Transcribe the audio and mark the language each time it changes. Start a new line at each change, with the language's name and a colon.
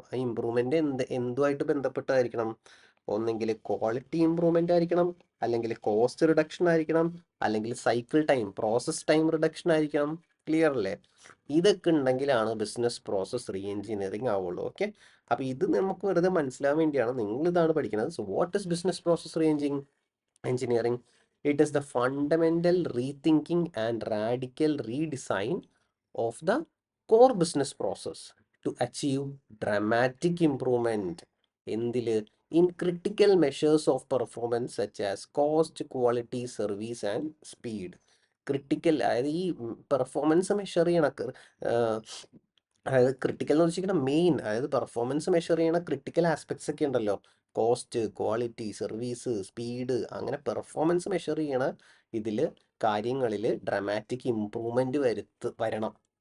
Malayalam: ആ ഇംപ്രൂവ്മെന്റ് എന്തുമായിട്ട് ബന്ധപ്പെട്ടായിരിക്കണം? ഒന്നെങ്കിൽ quality improvement ആയിരിക്കണം, അല്ലെങ്കിൽ കോസ്റ്റ് റിഡക്ഷൻ ആയിരിക്കണം, അല്ലെങ്കിൽ cycle time process time reduction ആയിരിക്കണം. ക്ലിയർ അല്ലേ? ഇതൊക്കെ ഉണ്ടെങ്കിലാണ് ബിസിനസ് പ്രോസസ് റീ എഞ്ചിനീയറിംഗ് ആവുള്ളൂ. ഓക്കെ, അപ്പോൾ ഇത് നമുക്ക് വെറുതെ മനസ്സിലാവാൻ വേണ്ടിയാണ് നിങ്ങൾ ഇതാണ് പഠിക്കുന്നത്.
English: So what is business process re engineering? It is the fundamental rethinking and radical redesign of the core business process to achieve dramatic improvement in critical measures of performance such as cost, quality, service and speed.
Malayalam: Critical അതായത് ഈ performance measure ചെയ്യണ അതായത് critical എന്ന് വെച്ചിരിക്കുന്ന main, അതായത് performance measure ചെയ്യണ critical aspects ഒക്കെ ഉണ്ടല്ലോ, കോസ്റ്റ്, ക്വാളിറ്റി, സർവീസ്, സ്പീഡ്, അങ്ങനെ പെർഫോമൻസ് മെഷർ ചെയ്യണ ഇതിൽ കാര്യങ്ങളിൽ ഡ്രാമാറ്റിക് ഇമ്പ്രൂവ്മെൻറ്റ് വരണം.